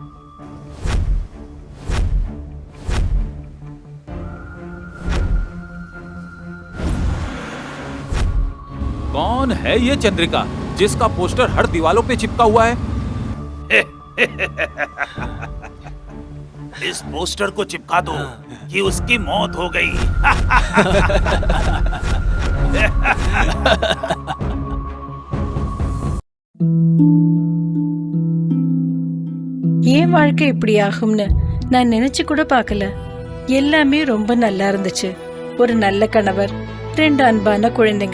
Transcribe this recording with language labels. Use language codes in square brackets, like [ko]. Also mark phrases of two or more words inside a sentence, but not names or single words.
[hi] कौन है ये चंद्रिका जिसका पोस्टर हर दीवारों पे चिपका हुआ है? इस पोस्टर को चिपका दो कि उसकी मौत हो गई। [ta] ஏன் வாழ்க்கை இப்படி ஆகும்னு நான் நினைச்சு கூட பார்க்கல. எல்லாமே ரொம்ப நல்லா இருந்துச்சு. ஒரு நல்ல கணவர், 2 அன்பான குழந்தைங்க.